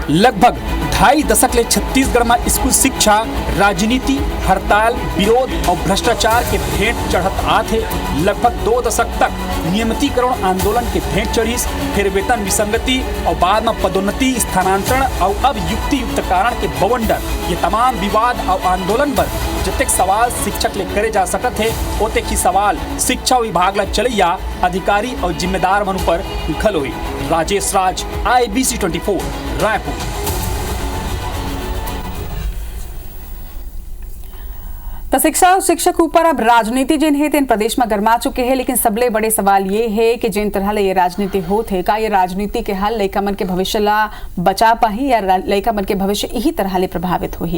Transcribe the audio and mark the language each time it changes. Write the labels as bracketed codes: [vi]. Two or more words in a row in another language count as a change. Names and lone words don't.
[hne] लगभग 2.5 दशक ले छत्तीसगढ़ में स्कूल शिक्षा राजनीति, हड़ताल, विरोध और भ्रष्टाचार के भेंट चढ़त आते। लगभग 2 दशक तक नियमितीकरण आंदोलन के भेंट चढ़ीस, फिर वेतन विसंगति और बाद में पदोन्नति, स्थानांतरण और अब युक्तियुक्तकरण के बवंडर। ये तमाम विवाद और आंदोलन पर जतेक सवाल शिक्षक ले करे जा सकत है ओतेक ही सवाल शिक्षा विभाग ला चलैया अधिकारी और जिम्मेदार मन पर घलो हुई। राजेश राज, IBC 24, रायपुर। तो शिक्षा और शिक्षक ऊपर अब राजनीति जिन है तेन प्रदेश में गरमा चुके हैं, लेकिन सबले बड़े सवाल ये है कि जिन तरह ले ये राजनीति होत है का ये राजनीति के हल लइका मन के भविष्य ला बचा पाही या लइका मन के भविष्य यही तरह ले प्रभावित होही।